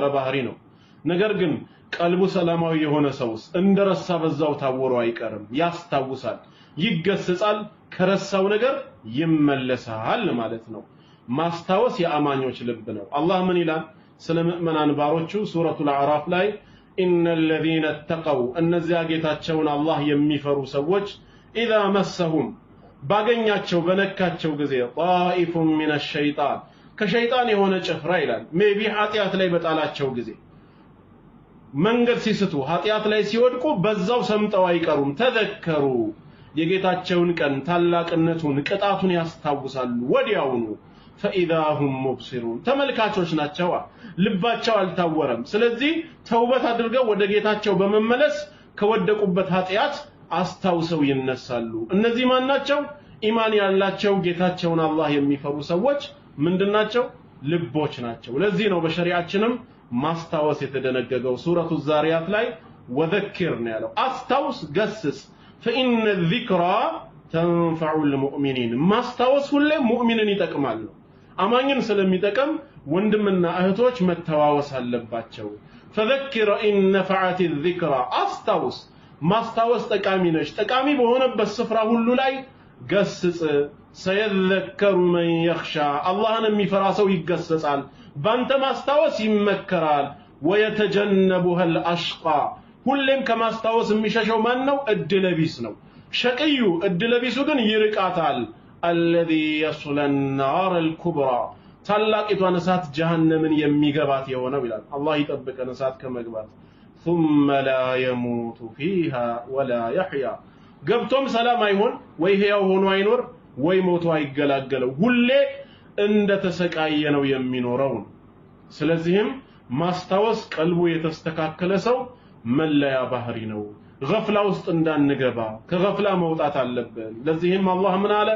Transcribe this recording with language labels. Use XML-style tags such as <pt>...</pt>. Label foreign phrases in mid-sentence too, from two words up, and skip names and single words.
<am>ባህሪ ነው። ነገር ግን ቀልቡ ሰላማዊ የሆነ ሰውስ እንደረሳ በዛው ታወሩ አይቀርም፣ ያስታውሳል፣ ይገሰጻል፣ ከረሳው ነገር ይመለሳል ማለት ነው። ማስታወስ የአማኞች ልብ ነው። አላህ ምን ይላል ስለ ሙእሚናን ባሮቹ ሱረቱል አዕራፍ ላይ</am> <ar>إن الذين اتقوا</ar> <am>እነዚያ ጌታቸውን አላህ የሚፈሩ ሰዎች</am> <ar>إذا مسهم</ar> <am>ባገኛቸው በነካቸው ጊዜ</am> <ar>طائف من الشيطان</ar> <am>ከሸይጣን የሆነ ጭፍራ ይላል ሜቢ ኃጢአት ላይ በጣላቸው ጊዜ መንገድ ሲስቱ ኃጢአት ላይ ሲወድቁ በዛው ሰምጠው አይቀሩም። ተዘከሩ የጌታቸውን ቀን ታላቅነቱን ቅጣቱን ያስታውሳሉ ወዲያውኑ</am> <ar>فإذا هم مبصرون</ar> <am>ተመልካቾች ናቸው፣ ልባቸው አልታወረም። ስለዚህ ተውበት አድርገው ወደ ጌታቸው በመመለስ ከወደቁበት ኃጢአት አስታውሰው ይነሳሉ። እነዚህ ማን ናቸው? ኢማን ያላቸው ጌታቸውን አላህ የሚፈሩ ሰዎች ምንድናቸው? ልቦች ናቸው። ለዚህ ነው በሸሪዓችንም ማስታወስ የተደነገገው። ሱረቱ ዛሪያት ላይ ወዘክር ነው ያለው፣ አስታውስ፣ ገስጽ።</am> <ar>فإن الذكرى تنفع المؤمنين</ar> <am>ማስታወስ ሁሌ ሙእሚንን ይጠቅማል። አማኝን ስለሚጠቅም ወንድምና እህቶች መተዋወስ አለባቸው።</am> <ar>فذكر إن نفعت الذكرى</ar> <am>አስታውስ፣ ማስታወስ ጠቃሚ ነች። ጠቃሚ በሆነበት ስፍራ ሁሉ ላይ ገስጽ።</am> <ar>سيذكر من يخشى</ar> <am>አላህን የሚፈራ ሰው ይገሰጻል፣ ባንተ ማስታወስ ይመከራል።</am> <ar>ويتجنبها الأشقى</ar> <am>ሁሌም ከማስታወስ የሚሸሸው ማን ነው? እድለቢስ ነው። ሸቅዩ እድለቢሱ ግን ይርቃታል።</am> <ar>الذي يصل النار الكبرى</ar> <am>ታላቂቷን እሳት ጀሃነምን የሚገባት የሆነው ይላል። አላህ ይጠብቀን እሳት ከመግባት።</am> <ar>ثم لا يموت فيها ولا يحيى</ar> <am>ገብቶም ሰላም አይሆን ወይ ህያው ሆኖ አይኖር ወይ ሞቶ አይገላገለው፣ ሁሌ እንደተሰቃየ ነው የሚኖረው። ስለዚህም ማስታወስ ቀልቡ የተስተካከለ ሰው መለያ ባህሪ ነው። ገፍላ ውስጥ እንዳንገባ ከገፍላ መውጣት አለብን። ለዚህም አላህ ምን አለ?</am>